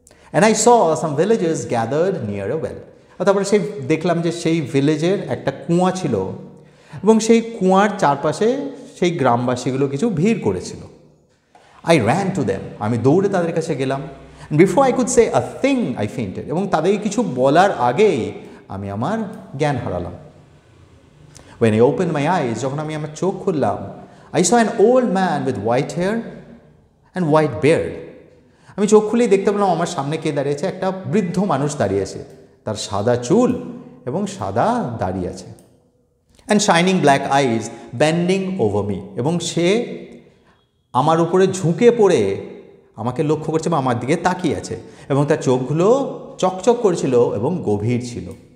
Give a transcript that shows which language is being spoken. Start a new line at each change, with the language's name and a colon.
English: And I saw some villages gathered near a well.
Bangla: তারপরে সেই দেখলাম যে সেই ভিলেজের একটা কুয়া ছিল এবং সেই কুয়ার চারপাশে সেই গ্রামবাসীগুলো কিছু ভিড় করেছিল।
English: I ran to them,
Bangla: আমি দৌড়ে তাদের কাছে গেলাম।
English: before I could say a thing I fainted,
Bangla: এবং তাদেরকে কিছু বলার আগেই আমি আমার জ্ঞান হারালাম।
English: When I opened my eyes,
Bangla: যখন আমি আমার চোখ খুললাম,
English: I saw an old man with white hair and white beard.
Bangla: আমি চোখ খুলেই দেখতে পেলাম আমার সামনে কে দাঁড়িয়েছে, একটা বৃদ্ধ মানুষ দাঁড়িয়ে আছে, তার সাদা চুল এবং সাদা দাড়ি আছে।
English: and shining black eyes bending over me,
Bangla: এবং সে আমার উপরে ঝুঁকে পড়ে আমাকে লক্ষ্য করছে বা আমার দিকে তাকিয়ে আছে, এবং তার চোখগুলো চকচক করেছিল এবং গভীর ছিল।